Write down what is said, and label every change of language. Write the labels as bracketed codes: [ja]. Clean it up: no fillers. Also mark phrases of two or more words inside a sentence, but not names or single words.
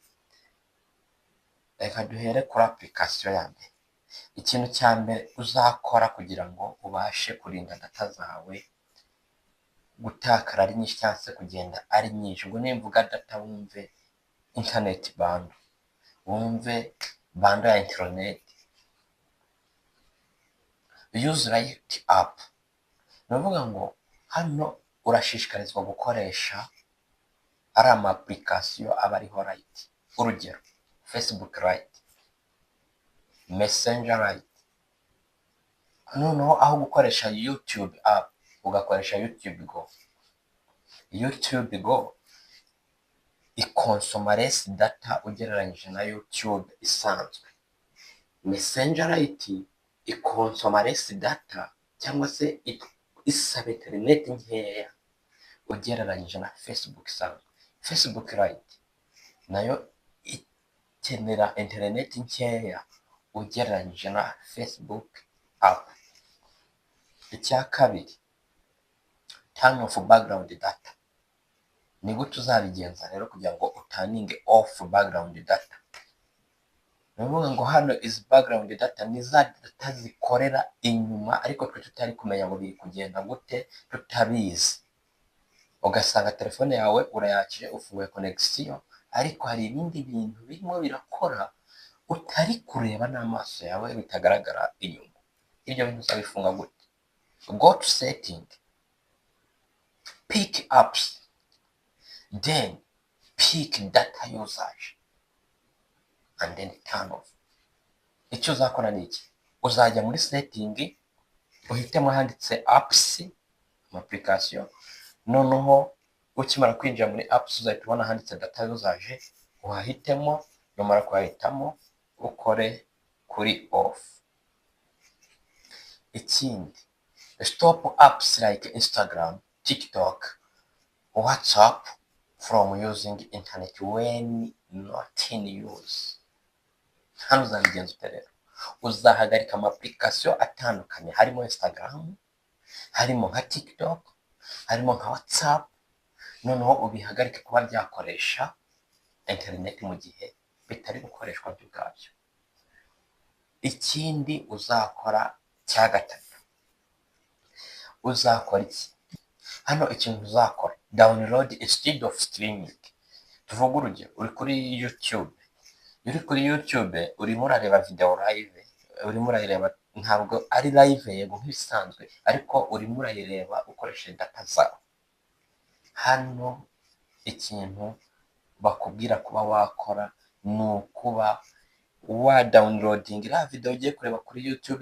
[rw] Reka duhere kuri application ya mbere. Ikintu cya mbere uzakora kugira ngo ubashe kurinda data zawe gutakara ari nyinshi cyangwa se kugenda ari nyinshi, ngo nimvuga data wumve internet bando, wumve bando ya internet. [en] Use Light app, [rw] navuga ngo hano urashishikarizwa gukoresha ari ama application aba ariho Light. Urugero Facebook Light, Messenger Light. Noneho aho gukoresha YouTube app ugakoresha YouTube Go. YouTube Go ikonsoma [en] less data [rw] ugereranyije na YouTube isanzwe. Messenger Light ikonsoma [en] less data, [rw] cyangwa se isaba internet nkeya ugereranyije na Facebook isanzwe. Facebook Light nayo ikenera internet nkeya ugereranyije na Facebook app. Icya kabiri, [en] turn off background data. [rw] Ni gute uzabigenza rero kugira ngo utaninge [en] off background data? [rw] Navuga ngo hano [en] is background data [rw] ni za data zikorera inyuma, ariko twe tutari kumenya ngo biri kugenda gute, tutabizi. Ugasanga telefone yawe urayakije, ufunguye connection, ariko hari ibindi bintu birimo birakora utari kureba n'amaso yawe, bitagaragara inyuma. Ibyo bintu uzabifunga gute? [en] Go to setting, pick apps, then pick data usage, and then turn off. [rw] Icyo uzakora ni iki? Uzajya muri setting, uhitemo handitse apps, application. Noneho ukimara kwinjira muri apps uzahita ubona handitse [en] data usage, [rw] uhahitemo. Numara kuhahitamo ukore kuri off. [en] Ikindi, stop apps like Instagram, TikTok, WhatsApp from using internet when not in use. [rw] Hano uzabigenza ute rero? Uzahagarika ama application atandukanye, harimo Instagram, harimo nka TikTok, harimo nka WhatsApp. Noneho ubihagarike kuba byakoresha internet mu gihe bitari gukoreshwa byo ubwabyo. Ikindi uzakora cya gatatu, uzakora iki? Hano ikintu uzakora, [en] download instead of streaming. [rw] Tuvuga urugero, uri kuri YouTube. Uri kuri YouTube urimo urareba video live, urimo urayireba ntabwo ari live yego nk'ibisanzwe, ariko urimo urayireba ukoresheje data zawe. Hano ikintu bakubwira kuba wakora ni ukuba wa downloading iriya video ugiye kureba kuri YouTube.